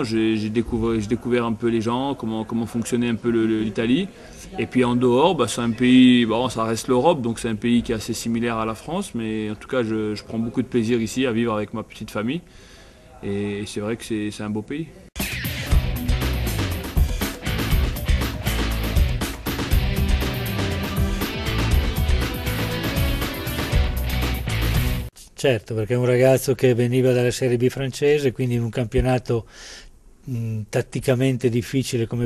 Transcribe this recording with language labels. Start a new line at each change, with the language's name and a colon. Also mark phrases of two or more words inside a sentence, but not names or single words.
French: J'ai découvert un peu les gens, comment fonctionnait un peu l'Italie. Et puis en dehors, c'est un pays, ça reste l'Europe, donc c'est un pays qui est assez similaire à la France. Mais en tout cas, je prends beaucoup de plaisir ici à vivre avec ma petite famille. Et c'est vrai que c'est un beau pays.
Italian: Certo, perché è un ragazzo che veniva dalla Serie B francese, quindi in un campionato tatticamente difficile come